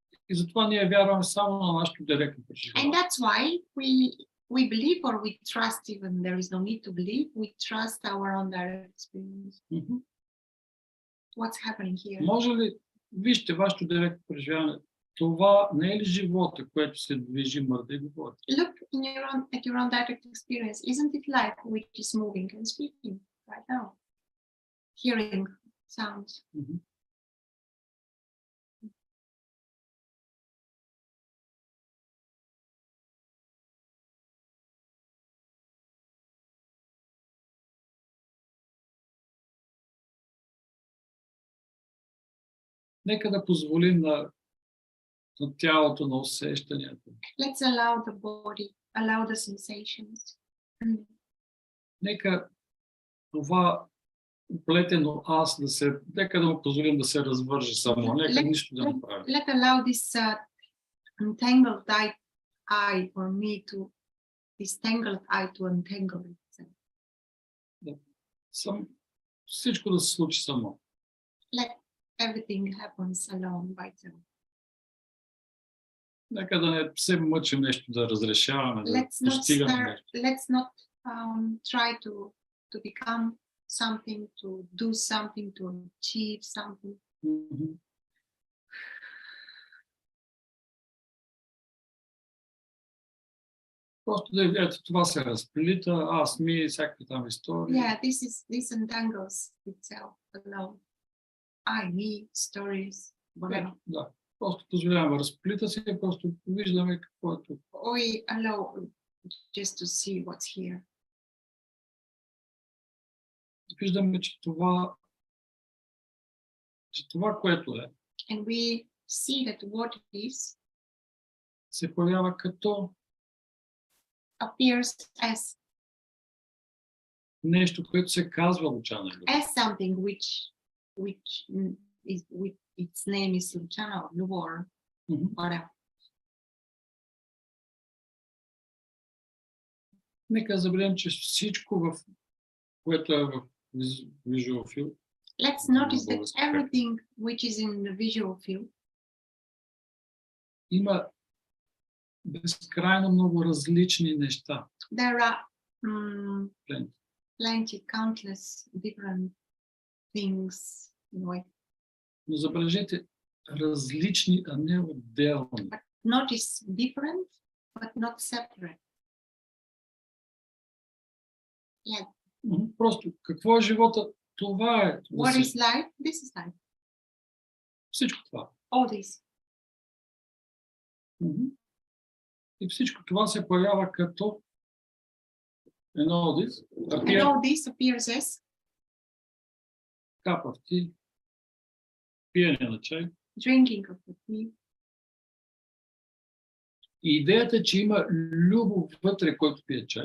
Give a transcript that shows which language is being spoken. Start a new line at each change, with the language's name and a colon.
Bulgarian: И затова ние вярваме само на нашето директно
English: And
Bulgarian: преживяване.
English: that's why we believe, or we trust, even there is no need to believe, we trust our own direct experience. What's happening here?
Bulgarian: Може ли, вижте вашето директно преживяване, това не е ли живота, което се движи, мърда и говори?
English: Look at your own direct experience. Isn't it life which is moving and speaking right now? Hearing sounds.
Bulgarian: Нека да позволим на тялото, на усещанията.
English: Let's allow the body, allow the sensations.
Bulgarian: Нека това оплетено аз нека да му позволим да се развърже само, нека нищо да не прави.
English: Let allow this entangled eye for me to, this tangled eye to untangle itself.
Bulgarian: Всичко да се случи само.
English: Let everything happens alone by itself.
Bulgarian: Нека да не се мъчим нещо да разрешаваме, да постигаме нещо.
English: Let's not try to become something, to do something, to achieve something.
Bulgarian: Просто да ето това се разплита, аз ми, всякакви там истории.
English: Yeah, this entangles itself alone. I, me, stories, whatever.
Bulgarian: Да. Просто позволяваме, разплита се, просто виждаме какво е тук.
English: We allow just to see what's here.
Bulgarian: Виждаме, че това, което е,
English: And we see that what is
Bulgarian: се появява като
English: appears as
Bulgarian: нещо, което се казва Лучана Любо.
English: as something which is with its name is Luchana Lubo or whatever.
Bulgarian: Нека забравим, че всичко, което е в visual field,
English: Let's notice that everything which is in the visual field
Bulgarian: има безкрайно много различни неща.
English: there are Plenty. countless different things in a way.
Bulgarian: Но забележете, различни, а не отделни.
English: Notice different, but not separate. Yeah.
Bulgarian: Просто какво е живота? Това е.
English: What is life? This is life.
Bulgarian: Всичко това.
English: All this.
Bulgarian: И всичко това се появява като
English: and all this And all this appears as cup of tea,
Bulgarian: пиене на чай.
English: drinking of the tea.
Bulgarian: И идеята е, че има любов вътре, който пие чай.